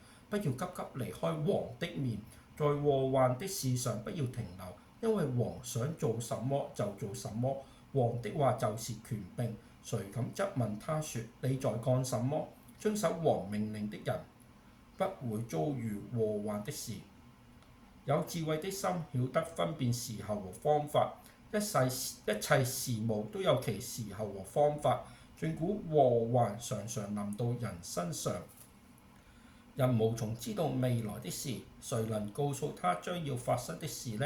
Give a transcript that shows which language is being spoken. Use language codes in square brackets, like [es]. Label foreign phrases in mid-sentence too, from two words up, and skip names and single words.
[zh] 不要急急離開王的面，在禍患的事上不要停留，因為王想做什麼就做什麼。王的話就是權柄。誰敢質問他說：你在幹什麼？遵守王命令的人不會遭遇禍患的事。有智慧的心曉得分辨時候和方法，一切事務都有其時候和方法。儘管禍患常常臨到人身上，人無從知道未來的事，誰能告訴他將要發生的事呢？